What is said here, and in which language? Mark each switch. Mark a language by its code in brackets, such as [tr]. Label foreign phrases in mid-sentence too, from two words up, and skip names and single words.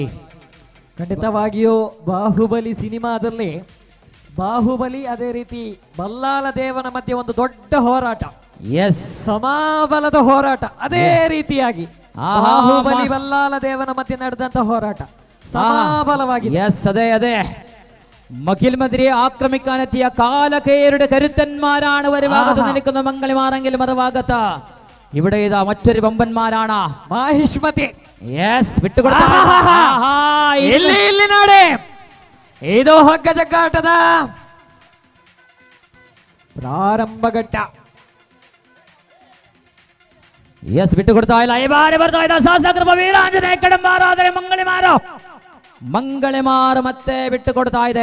[kn] ಖಂಡಿತವಾಗಿಯೂ ಬಾಹುಬಲಿ ಸಿನಿಮಾದಲ್ಲಿ ಬಾಹುಬಲಿ ಅದೇ ರೀತಿ ಬಲ್ಲಾಲ ದೇವನ ಮಧ್ಯೆ ಒಂದು ದೊಡ್ಡ ಹೋರಾಟ, ಎಸ್ ಸಮಾಬಲದ ಹೋರಾಟ, ಅದೇ ರೀತಿಯಾಗಿ ಬಾಹುಬಲಿ ಬಲ್ಲಾಲ ದೇವನ ಮಧ್ಯೆ ನಡೆದಂತ ಹೋರಾಟ ಸಮಾಬಲವಾಗಿದೆ. [ml] ಎಸ್ അതെ മകിൽമെതിരെ ആക്രമിക്കാനെത്തിയ കാലക്കേരുടെ കരുത്തന്മാരാണ് ഒരു ഭാഗത്ത് നിൽക്കുന്ന മംഗളിമാരെങ്കിൽ മറുഭാഗത്ത് ഇവിടെ ഇതാ മറ്റൊരു വമ്പന്മാരാണ് മാഹിഷ്മതി. യെസ് വിട്ടുകൊടുത്ത [kn] ಇಲ್ಲಿ ನೋಡಿ ಇದು ಹಗ್ಗ ಜಗ್ಗಾಟದ ಪ್ರಾರಂಭ ಘಟ್ಟ. ಎಸ್ ಬಿಟ್ಟುಕೊಡ್ತಾ ಇಲ್ಲ. ಈ ಬಾರಿ ಬರ್ತಾ ಇದ್ದ ಶಾಸಕರ ವೀರಾಂಜನೇಯ ಕಡಂಬಾರ, ಆದರೆ ಮಂಗಳಿಮಾರು ಮತ್ತೆ ಬಿಟ್ಟು ಕೊಡ್ತಾ ಇದೆ.